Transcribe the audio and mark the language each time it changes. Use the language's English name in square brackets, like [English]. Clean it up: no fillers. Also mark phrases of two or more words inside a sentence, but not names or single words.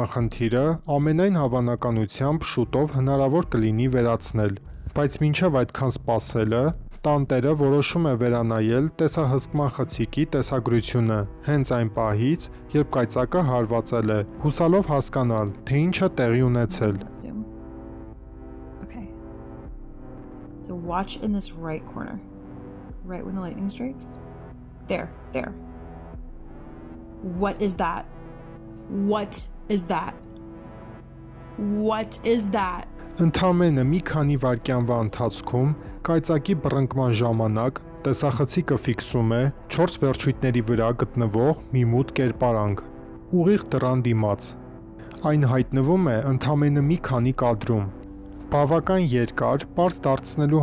[Armenian] խնդիրը ամենայն հավանականությամբ շուտով հնարավոր կլինի վերացնել, բայց մինչև այդքան սպասելը, տանտերը որոշում է վերանայել տեսահսկման խցիկի տեսագրությունը, հենց այն պահից, երբ կայծակը հարվածել է, հուսալով հասկանալ, թե ինչ է տեղի ունեցել։ [English] Zoom. Okay. So watch in this right corner. Right when the lightning strikes. There. What is that? What is that? What is that? [Armenian] Ընդամենը մի քանի վայրկյանվա ընթացքում կայծակի բռնկման ժամանակ տեսախցիկը ֆիքսում է 4 վերջույթների վրա գտնվող մի մութ կերպարանք, ուղիղ դռան դիմաց։ Այն հայտնվում է ընդամենը մի քանի կադրում։ Բավական երկար, պարզ դարձնելու